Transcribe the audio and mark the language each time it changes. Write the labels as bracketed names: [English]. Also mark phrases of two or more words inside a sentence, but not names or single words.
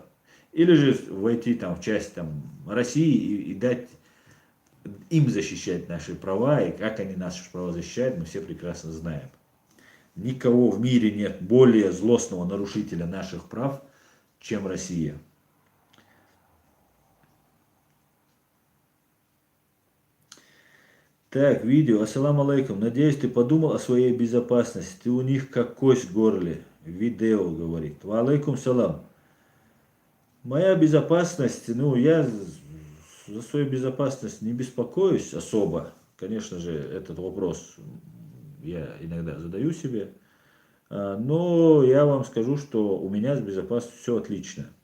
[Russian] Или же войти там в часть там, России и дать им защищать наши права, и как они наши права защищают, мы все прекрасно знаем. Никого в мире нет более злостного нарушителя наших прав, чем Россия. Так, видео. [Arabic] السلام عليكم. [Russian] Надеюсь, ты подумал о своей безопасности. Ты у них как кость в горле. Видео говорит. [Arabic] وعليكم السلام. [Russian] Моя безопасность, ну, я за свою безопасность не беспокоюсь особо. Конечно же, этот вопрос я иногда задаю себе. Но я вам скажу, что у меня с безопасностью все отлично.